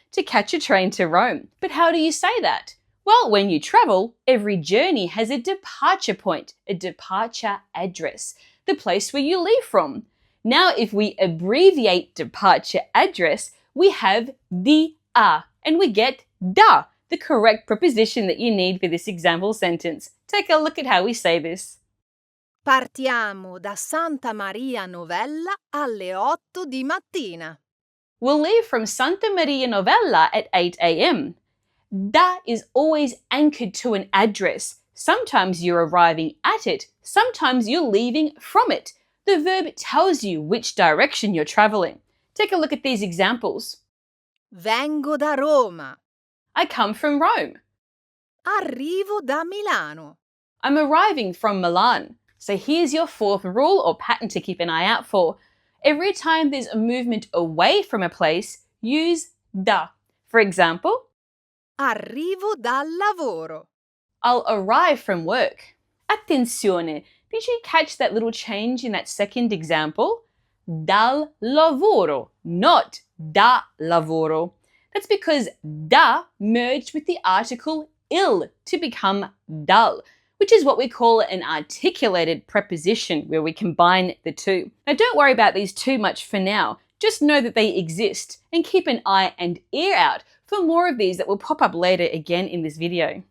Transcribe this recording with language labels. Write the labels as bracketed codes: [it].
[en] to catch a train to Rome. But how do you say that? Well, when you travel, every journey has a departure point, a departure address, the place where you leave from. Now, if we abbreviate departure address, we have di a, and we get da, the correct preposition that you need for this example sentence. Take a look at how we say this. [it] Partiamo da Santa Maria Novella alle 8 di mattina. [en] We'll leave from Santa Maria Novella at 8 a.m. Da is always anchored to an address. Sometimes you're arriving at it, sometimes you're leaving from it. The verb tells you which direction you're traveling. Take a look at these examples. [it] Vengo da Roma. [en] I come from Rome. [it] Arrivo da Milano. [en] I'm arriving from Milan. So here's your fourth rule or pattern to keep an eye out for. Every time there's a movement away from a place, use da. For example, [it] Arrivo dal lavoro. [en] I'll arrive from work. Attenzione, did you catch that little change in that second example? [it] Dal lavoro, not da lavoro. [en] That's because da merged with the article il to become dal, which is what we call an articulated preposition where we combine the two. Now don't worry about these too much for now. Just know that they exist and keep an eye and ear out for more of these that will pop up later again in this video.